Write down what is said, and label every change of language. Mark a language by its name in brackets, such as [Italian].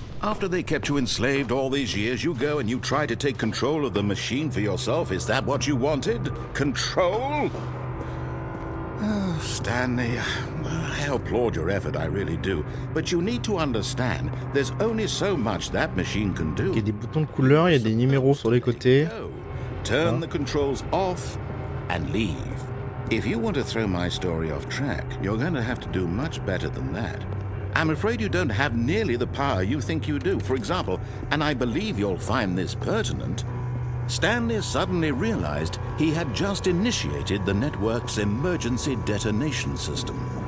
[English] After they kept you enslaved all these years, you go and you try to take control of the machine for yourself. Is that what you wanted? Control? Oh, Stanley, I applaud your effort, I really do. But you need to understand, there's only so much that machine can do. [French] Il y a des boutons de couleur, il y a des numéros sur les côtés. [English] Turn the controls off and leave. If you want to throw my story off track, you're going to have to do much better than that. I'm afraid you don't have nearly the power you think you do. For example, and I believe you'll find this pertinent, Stanley suddenly realized he had just initiated the network's emergency detonation system.